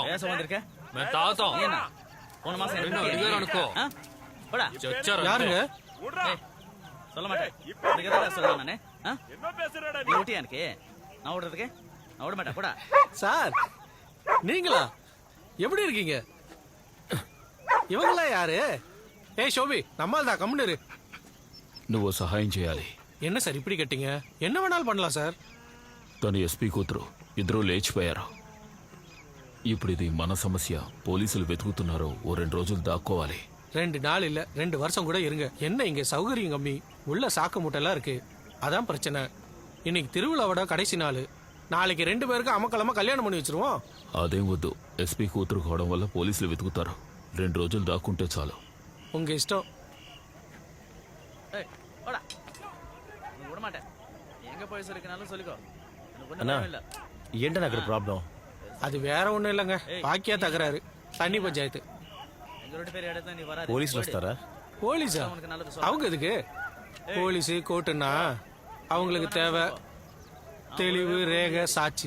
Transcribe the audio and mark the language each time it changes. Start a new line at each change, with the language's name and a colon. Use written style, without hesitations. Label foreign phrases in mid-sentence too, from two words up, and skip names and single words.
Telugu: మేము తాగుతాం. అనుకో
Tamil: சார் நீங்களா? எப்படி இருக்கீங்க? இவங்களா யாரு? ஏய் ஷோபி, நம்மால் தான் கம்முனு.
Telugu: నువ్వు సహాయం చేయాలి.
Tamil: என்ன சார் இப்படி கட்டிங்க? என்ன வேணாலும் பண்ணலாம் சார்.
Telugu: తను ఎస్పీ కూతురు, ఇద్దరూ లేచిపోయారు. ఇప్పుడు ఇది మన సమస్య. పోలీసులు వెతుకుతున్నారు. ఓ 2 రోజులు దాక్కోవాలి.
Tamil: 2 நாள் இல்ல 2 வருஷம் கூட இருங்க. என்ன இங்க சௌகரியம் கம்மி, உள்ள சாக்கு மூட்டெல்லாம் இருக்கு. அதான் பிரச்சனை. இன்னைக்கு திருவிழாவோட கடைசி நாள். நாளைக்கு 2 பேருக்கு அமக்கலமா கல்யாணம் பண்ணி வச்சிருவோம்.
Telugu: అదేం వద్దు. ఎస్పీ కూతురు కావడం వల్ల పోలీసులు వెతుకుతారు. 2 రోజులు దాక్కుంటే చాలు.
Tamil: உங்க இஷ்டம்.
Telugu: அண்ணா ఏంటన్నా అక్కడ ప్రాబ్లం?
Tamil: அது வேற ஒண்ணும் இல்லைங்க. பாக்கியா தகராறு. தண்ணி பஞ்சாயத்து.
Telugu: పోలీసులు వస్తారా?
Tamil: போலீஸா? அவங்க எதுக்கு? போலீஸு கோர்ட்டுன்னா அவங்களுக்கு தேவை தெளிவு, ரேகை, சாட்சி.